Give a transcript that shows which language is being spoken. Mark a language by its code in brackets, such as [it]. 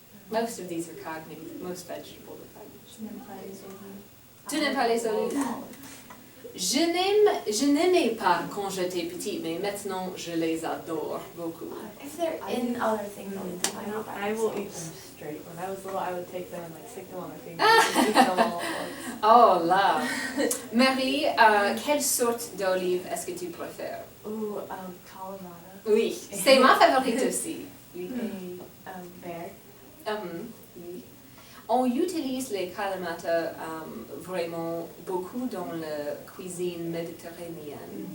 [en] Most of these are cognates. Most vegetables are cognates. [fr] Je n'aime pas les olives. Tu n'aimes pas les olives? Je n'aimais pas quand j'étais petite, mais maintenant je les adore beaucoup. [en] If they're in other things, I'll eat them. I will eat them straight. When I was little, I would take them and like stick them on my fingers and eat them all at once. [fr] Oh là! Marie, quelle sorte d'olive est-ce que tu préfères? Ooh, Kalamata. Oui, c'est ma favorite aussi. Oui. A bear. Oui. On utilise les kalamata vraiment beaucoup dans la cuisine méditerranéenne.